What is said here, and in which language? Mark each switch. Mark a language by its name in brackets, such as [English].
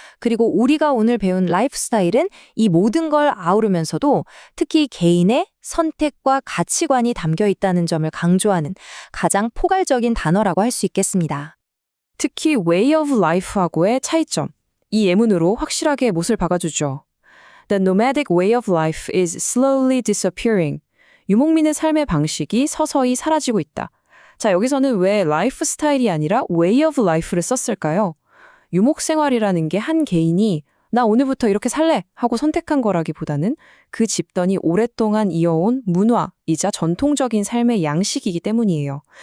[Korean] 그리고 우리가 오늘 배운 라이프 스타일은 이 모든 걸 아우르면서도 특히 개인의 선택과 가치관이 담겨 있다는 점을 강조하는 가장 포괄적인 단어라고 할 수 있겠습니다. 특히 way of life하고의 차이점, 이 예문으로 확실하게 못을 박아주죠. [English] The nomadic way of life is slowly disappearing. [Korean] 유목민의 삶의 방식이 서서히 사라지고 있다. 자, 여기서는 왜 라이프 스타일이 아니라 way of life를 썼을까요? 유목 생활이라는 게 한 개인이 나 오늘부터 이렇게 살래 하고 선택한 거라기보다는 그 집단이 오랫동안 이어온 문화이자 전통적인 삶의 양식이기 때문이에요.